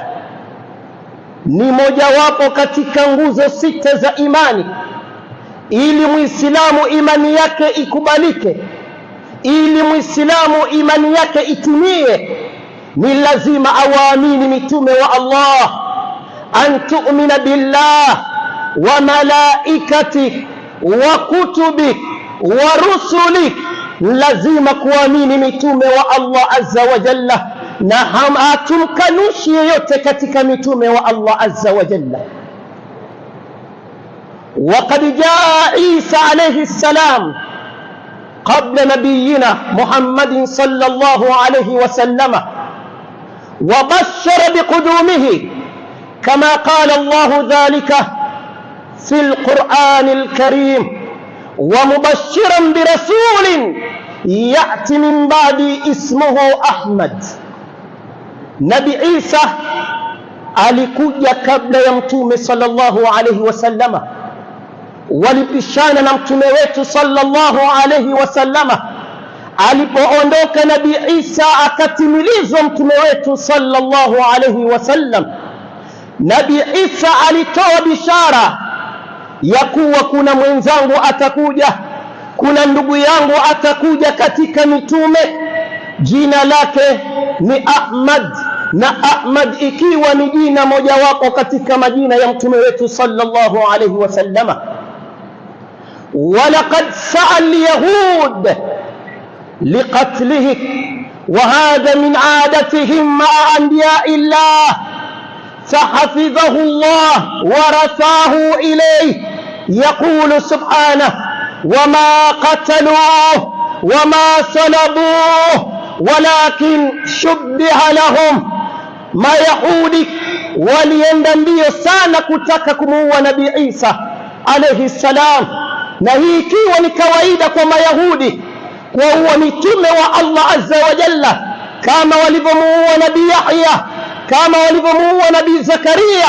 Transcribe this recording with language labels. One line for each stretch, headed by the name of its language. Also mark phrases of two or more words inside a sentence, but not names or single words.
Swahili: Ni mojawapo katika nguzo sita za imani. Ili Muislamu imani yake ikubalike, ili Muislamu imani yake itimie, ni lazima awaamini mitume wa Allah.
Arabic: أن تؤمن بالله وملائكته وكتبه ورسله,
Swahili: lazima kuamini mitume wa Allah
Arabic: عز وجل,
Swahili: na hatumkanushi yeyote katika mitume wa Allah
Arabic: عز وجل. وقد جاء عيسى عليه السلام قبل نبينا محمد صلى الله عليه وسلم وبشر بقدومه كما قال الله ذلك في القرآن الكريم، ومبشرا برسول يأتي من بعد اسمه أحمد. نبي عيسى
Swahili: alikuja kabla ya mtume
Arabic: صلى الله عليه وسلم,
Swahili: walipishana na mtume wetu
Arabic: صلى الله عليه وسلم.
Swahili: Alipoondoka Nabii Isa akatimilizwa mtume wetu
Arabic: صلى الله عليه وسلم.
Swahili: Nabii Isa alitoa bishara ya kuwa kuna mwenzangu atakuja, kuna ndugu yangu atakuja katika mitume, jina lake ni Ahmad, na Ahmad ikiwa ni jina mojawapo katika majina ya mtume wetu
Arabic: صلى الله عليه وسلم. ولقد سعى اليهود لقتله، وهذا من عادتهم مع أنبياء الله، فحفظه الله ورفعه إليه. يقول سبحانه: وما قتلوه وما صلبوه ولكن شبه لهم.
Swahili: Mayahudi walienda mbio sana kutaka kumuua Nabii Isa
Arabic: عليه السلام,
Swahili: na hii ikiwa ni kawaida kwa Mayahudi kuua mitume wa Allah
Arabic: عز وجل,
Swahili: kama walivyomuua Nabii Yahya, kama walivyomuua Nabii Zakaria.